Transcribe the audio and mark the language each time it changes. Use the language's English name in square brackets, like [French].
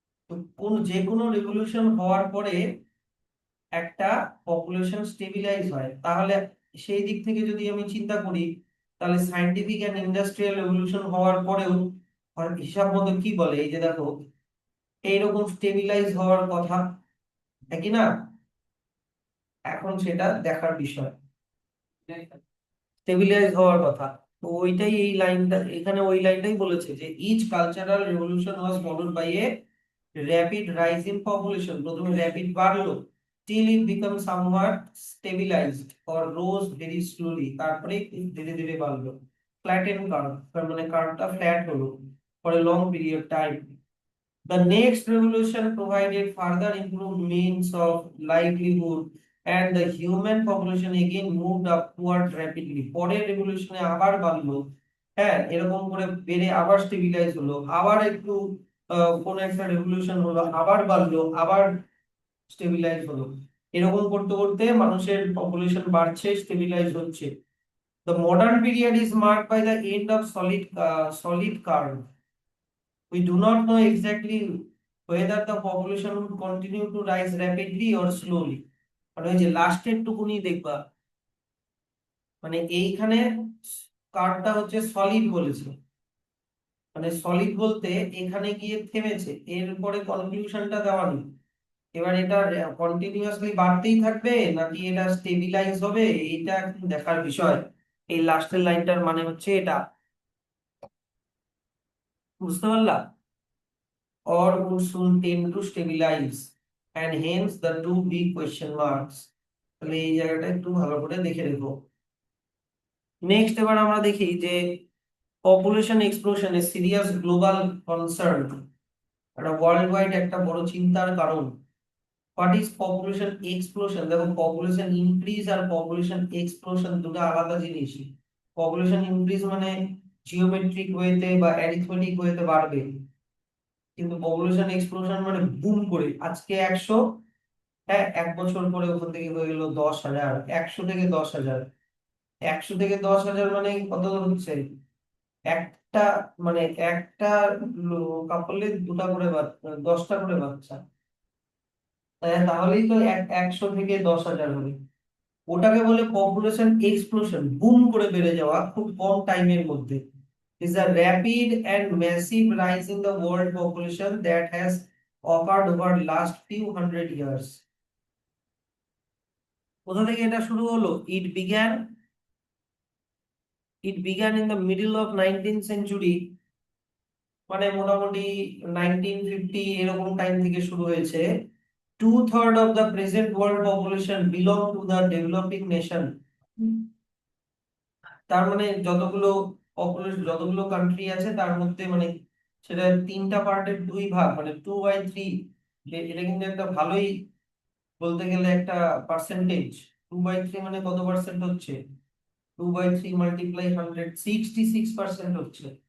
[Bangla] তো যে কোনো রেভলিউশন হওয়ার পরে একটা পপুলেশন স্টেবিলাইজ হয়, তাহলে সেই দিক থেকে যদি আমি চিন্তা করি, তাহলে সায়েন্টিফিক এন্ড ইন্ডাস্ট্রিয়াল রেভলিউশন হওয়ার পরেও হিসাব মতো কি বলে, এই যে দেখো এইরকম স্টেবিলাইজ হওয়ার কথা, নাকি না? এখন সেটা দেখার বিষয়, স্টেবিলাইজ হওয়ার কথা। তো ওইটাই, এই লাইনটা এখানে ওই লাইনটাই বলেছে যে [English] Each cultural revolution was followed by a rapid rise in population. [Bangla] প্রথমে র্যাপিড বাড়লো, [English] till it becomes somewhat stabilized or rose very slowly, [Bangla] তারপরে ধীরে ধীরে বাড়লো। ফ্ল্যাটেন কার্ভ, তার মানে কার্ভটা ফ্ল্যাট হলো [English] for a long period time. The next revolution provided further improved means of livelihood, and the human population again moved upward rapidly. [Bangla] পরের রেভলিউশনে আবার বাড়লো, হ্যাঁ, এরকম করে বেড়ে আবার স্টেবিলাইজ হলো, আবার একটু কোন একটা রেভলিউশন হলো, আবার বাড়লো, আবার স্টেবিলাইজ হলো। এরকম করতে করতে মানুষের পপুলেশন বাড়ছে, স্টেবিলাইজ হচ্ছে। [English] The modern period is marked by the end of solid curve. We do not know exactly whether the population would continue to rise rapidly or slowly। [Bangla] মানে ওই যে লাস্টের টুকুনি দেখবা, মানে এইখানে কার্ভটা হচ্ছে সলিড বলেছে, মানে সলিড বলতে এখানে গিয়ে থেমেছে, এরপরে কনক্লুশনটা দেওয়া নেই। এবার এটা কন্টিনিউয়াসলি বাড়তেই থাকবে, নাকি এটা স্টেবিলাইজ হবে, এটা এখন দেখার বিষয়। এই লাস্টের লাইনটার মানে হচ্ছে এটা, বুঝতে পারলা? [English] Or would soon tend to stabilize, and hence the two big question marks। [Bangla] তাহলে এই জায়গাটা একটু ভালো করে দেখে রেখো। নেক্সট এবার আমরা দেখি যে [English] population explosion a serious global concern, [Bangla] একটা ওয়ার্ল্ড ওয়াইড একটা বড় চিন্তার কারণ। [English] What is population explosion? [Bangla] দেখো, পপুলেশন ইনক্রিজ আর পপুলেশন এক্সপ্লোশন দুটো আলাদা জিনিস। পপুলেশন ইনক্রিজ মানে জিওমেট্রিক ওয়েতে বা অ্যারিথমেটিক ওয়েতে বাড়বে, কিন্তু পপুলেশন এক্সপ্লোশন মানে বুম করে আজকে 100, হ্যাঁ 1 বছর পরে ওখান থেকে হয়ে গেল 10,000, 100 থেকে 10,000, 100 থেকে 10,000 মানে কত হচ্ছে, একটা মানে একটা কাপলে দুটা করে 10টা করে বাচ্চা, তাহলেই তো 100 থেকে 10,000 হবে। ওটাকে বলে পপুলেশন এক্সপ্লোশন, বুম করে বেড়ে যাওয়া খুব কম টাইমের মধ্যে। [English] is a rapid and massive rise in the world population that has occurred over last few hundred years. [Bangla] কোথা থেকে এটা শুরু হলো? [English] It began in the middle of 19th century, [Bangla] মানে মোটামুটি 1950 এরকম টাইম থেকে শুরু হয়েছে। [English] 2/3 of the present world population belong to the developing nation। [Bangla] তার মানে যতগুলো পপুলেশন, যতগুলো কান্ট্রি আছে তার মধ্যে মানে সেটা 3টা পার্টের 2 ভাগ, মানে 2/3। এটা কিন্তু একটা ভালোই, বলতে গেলে একটা পার্সেন্টেজ। 2/3 মানে কত পার্সেন্ট হচ্ছে? 2/3 মাল্টিপ্লাই 100, 66% হচ্ছে।